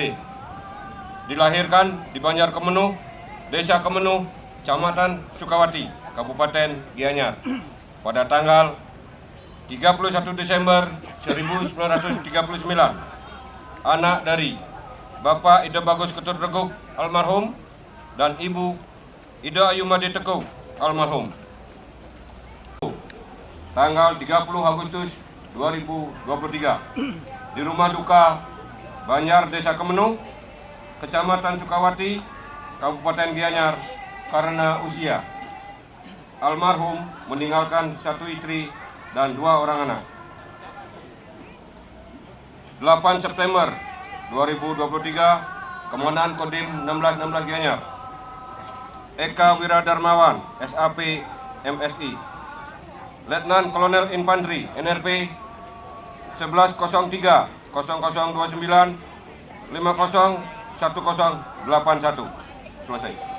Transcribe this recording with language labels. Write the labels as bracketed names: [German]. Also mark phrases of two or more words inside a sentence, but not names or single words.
[Indonesian] Dilahirkan di Banjarkemenu, Desa Kemenu, Kecamatan Sukawati, Kabupaten Gianyar pada tanggal 31 Desember 1939. Anak dari Bapak Ida Bagus Keterego almarhum dan Ibu Ida Ayu Made Teguh almarhum. Tanggal 30 Agustus 2023 di rumah duka Banjar Desa Kemenu, Kecamatan Sukawati, Kabupaten Gianyar karena usia. Almarhum meninggalkan 1 istri dan 2 orang anak. 8 September 2023, Komandan Kodim 1616 Gianyar, Eka Wiradarmawan, SAP MSI, Letnan Kolonel Infanteri NRP 1103 0029 501081. Selesai.